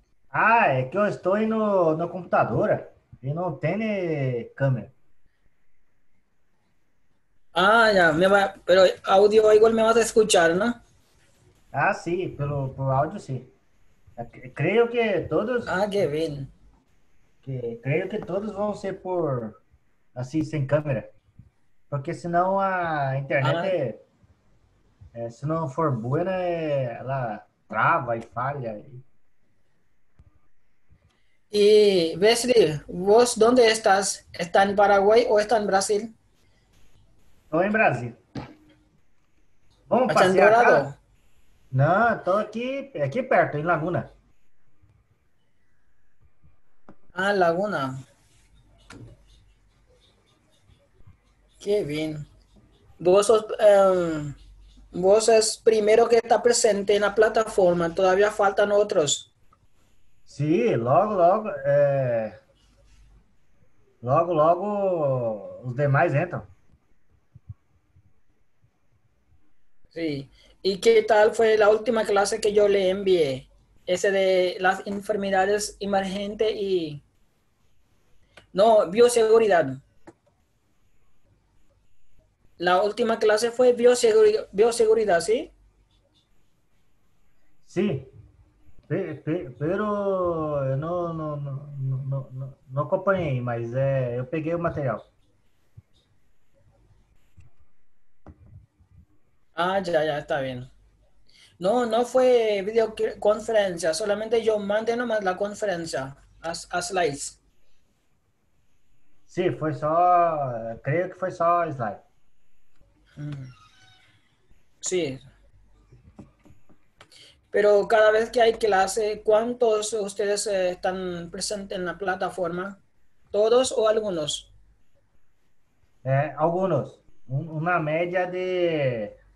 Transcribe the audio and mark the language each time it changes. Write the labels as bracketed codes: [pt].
[pt] Ah, é que eu estou no computador e não tem câmera. [es] Ah, ya, pero audio igual me vas a escuchar, ¿no? [pt] Ah, sim, por áudio sim. Creio que todos, [es] Ah, qué bien. [pt] creio que todos vão ser por assim sem câmera, porque senão a internet Ah, se não for boa, né, ela trava e falha. [es] y Wesley, ¿vos dónde estás? ¿Está en Paraguay o está en Brasil? [pt] Estou em Brasília. Vamos [es] ¿Está en [pt] passear, cara? [es] Dorado? [pt] Não, estou aqui perto, em Laguna. [es] Ah, Laguna. Qué bien. Vos es primero que está presente en la plataforma, todavía faltan otros. [pt] Sim, logo os demais entram. [es] Sí. ¿Y qué tal fue la última clase que yo le envié? Ese de las enfermedades emergentes y... No, bioseguridad. La última clase fue bioseguridad, ¿sí? [pt] Sim, pero eu não acompanhei, mas eu peguei o material. [es] Ah, ya, ya, está bien. No, no fue videoconferencia, solamente yo mandé nomás la conferencia a slides. [pt] Sim, foi só, creio que foi só slide. [es] Mm, sí, pero cada vez que hay clase, ¿cuántos ustedes están presentes en la plataforma? ¿Todos o algunos? [pt] Alguns, uma média de